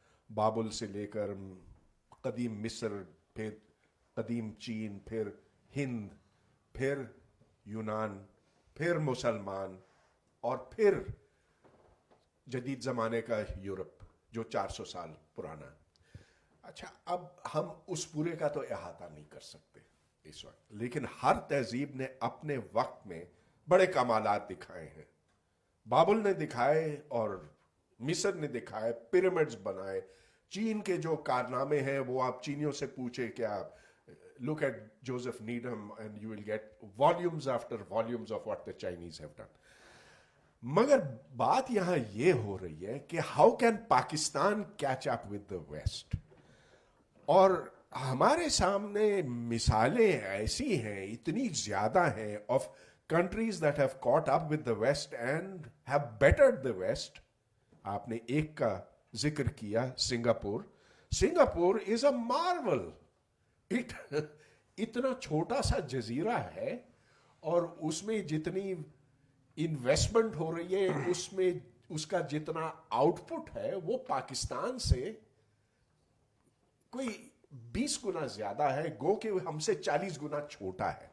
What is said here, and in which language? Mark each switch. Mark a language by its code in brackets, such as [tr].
[ur] بابل سے لے کر قدیم مصر, پھر قدیم چین, پھر ہند, پھر یونان, پھر مسلمان, اور پھر جدید زمانے کا یورپ جو 400 سال پرانا. اچھا, اب ہم اس پورے کا تو احاطہ نہیں کر سکتے اس وقت, لیکن ہر تہذیب نے اپنے وقت میں بڑے کمالات دکھائے ہیں. بابل نے دکھائے اور مصر نے دکھائے, پیرامڈز بنائے. چین کے جو کارنامے ہیں وہ آپ چینیوں سے پوچھے کہ آپ [en] look at Joseph Needham and you will get volumes after volumes of what the Chinese have done. [ur] مگر بات یہاں یہ ہو رہی ہے کہ [en] how can Pakistan catch up with the West؟ [ur] اور ہمارے سامنے مثالیں ایسی ہیں, اتنی زیادہ ہیں [en] of countries that have caught up with the West and have bettered the West. [ur] آپ نے ایک کا ذکر کیا, Singapore. [en] Singapore is a marvel. [ur] اتنا چھوٹا سا جزیرہ ہے اور اس میں جتنی انویسٹمنٹ ہو رہی ہے اس میں اس کا جتنا آؤٹ پٹ ہے وہ پاکستان سے کوئی 20 گنا زیادہ ہے, گو کہ ہم سے 40 گنا چھوٹا ہے.